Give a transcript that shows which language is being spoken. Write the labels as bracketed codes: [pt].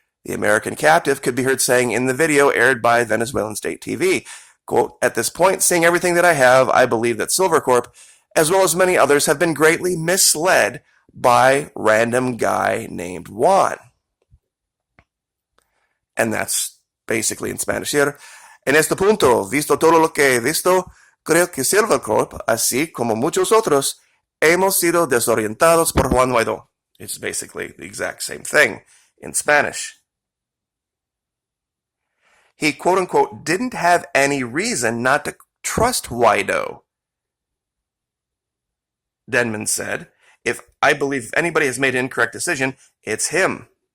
[en] The American captive could be heard saying in the video aired by Venezuelan state TV, quote, at this point, seeing everything that I have, I believe that Silvercorp, as well as many others, have been greatly misled by random guy named Juan. And that's basically in Spanish here. [es] En este punto, visto todo lo que he visto, creo que Silvercorp, así como muchos otros, hemos sido desorientados por Juan Guaido. [en] It's basically the exact same thing in Spanish. He, quote-unquote, didn't have any reason not to trust Guaido. Denman said, I believe if anybody has made an incorrect decision, it's him.